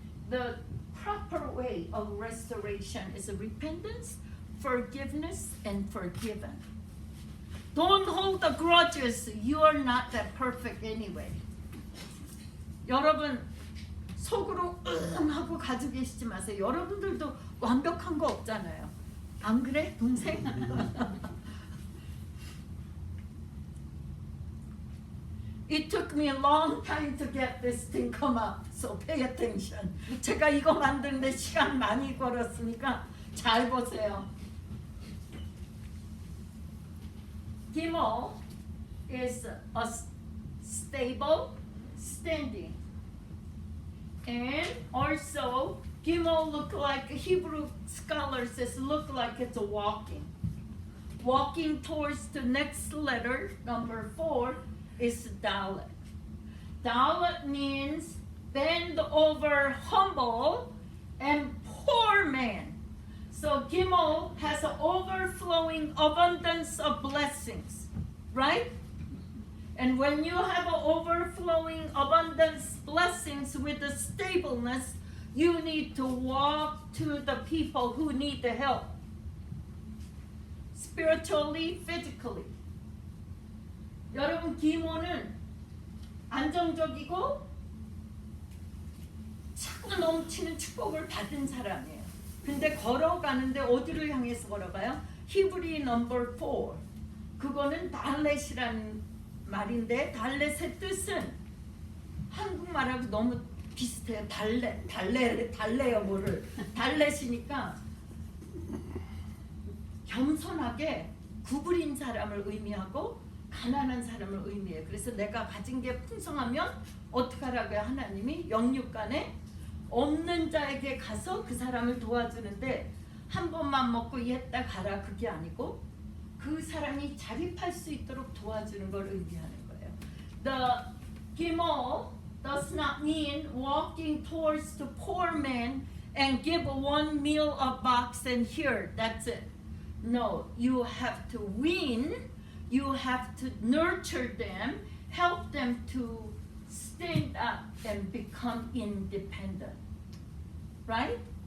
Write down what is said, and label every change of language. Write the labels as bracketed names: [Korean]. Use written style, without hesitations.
[English] The proper way of restoration is repentance, forgiveness, and forgiven. Don't hold the grudges. You are not that perfect anyway. [Korean] 여러분 속으로 하고 가지고 계시지 마세요. 여러분들도 완벽한 거 없잖아요. 안 그래, 동생? [English] It took me a long time to get this thing come up, so pay attention. [Korean] 제가 이거 만드는데 시간 많이 걸었으니까 잘 보세요. [English] Gimel is a stable, standing. And also, Gimel look like, Hebrew scholar says, look like it's a walking. Walking towards the next letter, number 4, is Dalet. Dalet means bend over, humble, and poor man. So Gimel has an overflowing abundance of blessings, right? And when you have an overflowing abundance blessings with the stableness, you need to walk to the people who need the help. Spiritually, physically. [Korean] 여러분 기모는 안정적이고 차고 넘치는 축복을 받은 사람이에요. 근데 걸어가는데 어디를 향해서 걸어가요? 히브리 넘버 4. 그거는 달렛이라는 말인데 달렛의 뜻은 한국말하고 너무 비슷해요. 달래요 뭐를. 달렛이니까 겸손하게 구부린 사람을 의미하고 가난한 사람을 의미해요. 그래서 내가 가진 게 풍성하면 어떻게 하라고요? 하나님이 영육간에 없는 자에게 가서 그 사람을 도와주는데 한 번만 먹고 이했다 가라 그게 아니고 그 사람이 자립할 수 있도록 도와주는 걸 의미하는 거예요. [English] The Gimel does not mean walking towards the poor man and give one meal a box and here, that's it. No, you have to win, you have to nurture them, help them to stand up and become independent. Right?